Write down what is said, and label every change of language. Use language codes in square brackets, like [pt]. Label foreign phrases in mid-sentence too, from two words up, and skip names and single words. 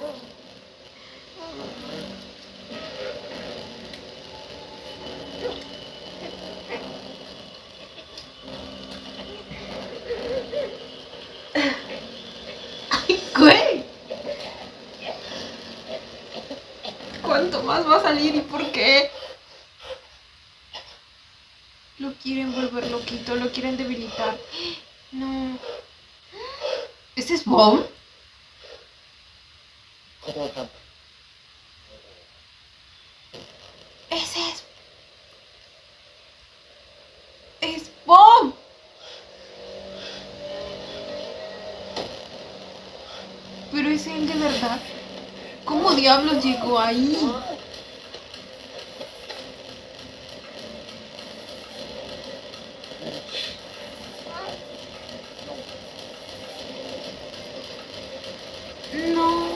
[es] Ay, güey. ¿Cuánto más va a salir y por qué? Lo quieren volver loquito, lo quieren debilitar. No. ¿Ese es Bomb? [th] ขอโทษครับ [es] Ese es Bomb. Pero es él de verdad. ¿Cómo diablos llegó ahí? No.